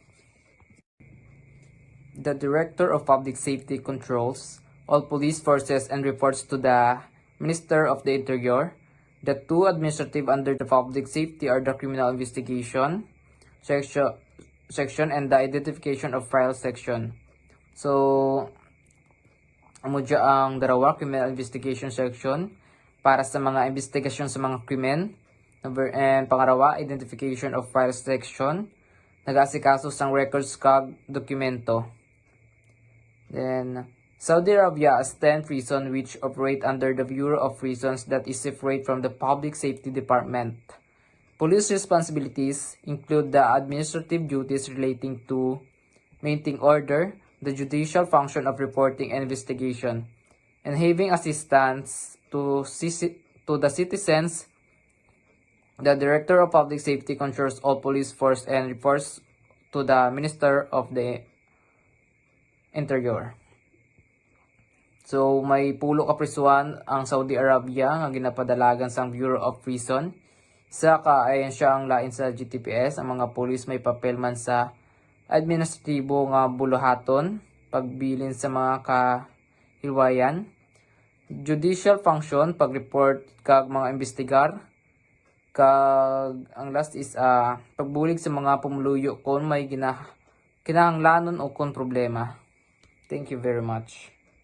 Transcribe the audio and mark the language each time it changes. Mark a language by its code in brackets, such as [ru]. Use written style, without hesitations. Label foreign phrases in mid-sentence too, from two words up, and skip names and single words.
[en] The Director of Public Safety controls all police forces and reports to the Minister of the Interior. The two administrative under the public safety are the criminal investigation section and the identification of files section. So, [hil] amo ang darawa [en] criminal investigation section [hil] para sa mga investigasyon sa mga krimen. And pangarawa, [en] identification of files section, [hil] nag-asikaso sang records kag dokumento. [en] Then, Saudi Arabia has 10 prisons which operate under the Bureau of Prisons that is separate from the Public Safety Department. Police responsibilities include the administrative duties relating to maintaining order, the judicial function of reporting and investigation, and having assistance to the citizens. The Director of Public Safety controls all police force and reports to the Minister of the Interior. So, [hil] may pulo ka prisuan ang Saudi Arabia nga ginapadalagan sang Bureau of Prison. Sa kaayon siya ang lain sa GTPS, ang mga pulis may papel man sa administratibo nga buluhaton, pagbilin sa mga kahilwayan, [en] judicial function, [hil] pag-report kag mga investigar, kag ang [en] last is [hil] pagbulig sa mga pumuluyo kung may kinahanglanon o kung problema. [en] Thank you very much.